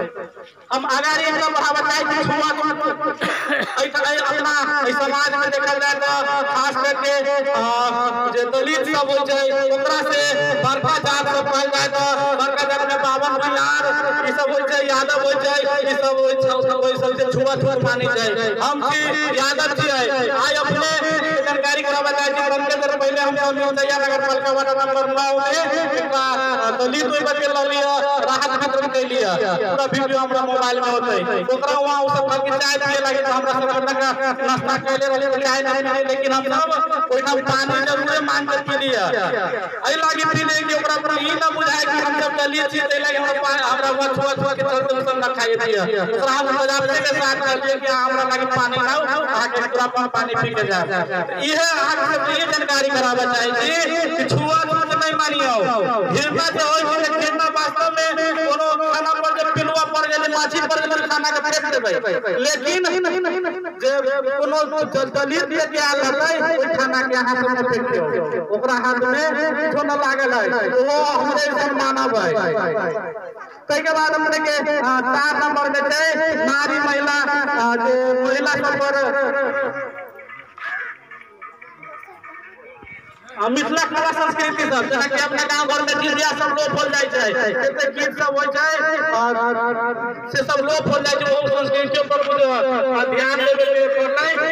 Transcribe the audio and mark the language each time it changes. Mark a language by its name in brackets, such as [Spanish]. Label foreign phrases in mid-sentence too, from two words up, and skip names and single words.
[Maithili] हम आगारी एकदम बढ़ावा चाहै छी छुआ अपना समाज में देखल जाए तो खास करके जे दलित सब होय छै ओकरा से बड़का जात सब कहल जाए तो बड़का जात में बावन बिहार ई सब होय छै यादव होय छै ई सब होय छै ओइ सब से छुआ माने छै। हम की यादव छियै आइ अपने जानकारी करावा चाहै छी। बनके जरा पहले हम मिलैया नगर पालिका वार्ड नंबर 9 में एकटा दलित ओइ बच्चे ल लिया राहत वितरण के लिए पूरा वीडियो हमरा मोबाइल में होतै ओकरा वहां उ सब के चाय पिए लागे तो हमरा सब का नाश्ता कैले रहले चाय नहीं लेकिन हम सब ओइठा पानी जरूर मांग के पी लिया एहि लागी पी ले कि ओकरा पर ई ना बुझाय कि हम सब दलित छी तै लागी हमरा छुआ के चलते सब ना खाए दिया ओकरा हम मजाक के साथ कर दिए कि हमरा लागी पानी लाओ आके पूरा पानी पी के जा। इहे आके सब ये जानकारी करावा चाहे छी कि छुआ नहीं मानियो घिरना जे होय छै घिरना वास्तव में कोनो खाना पर जब पिलुआ पड़ गेलै माछी पड़ गेलै खाना के फेंक देबै लेकिन जे कोनो दलित के आल रहै ओइ खाना के अहाँ सब फेंक दियौ ओकरा हाथ में किछो न लागल है वो हमरे सब मानव है। तै के बाद हमने के 4 नंबर में छै नारी महिला जे महिला सब पर मिथिला कला संस्कृति सब जेना कि अपना गांव घर में झिझिया सब लोप होल जाय छै एते गीत सब होय छै और से सब लोप होल जाय छै ओ संस्कृति पर ध्यान देबे के पड़तै।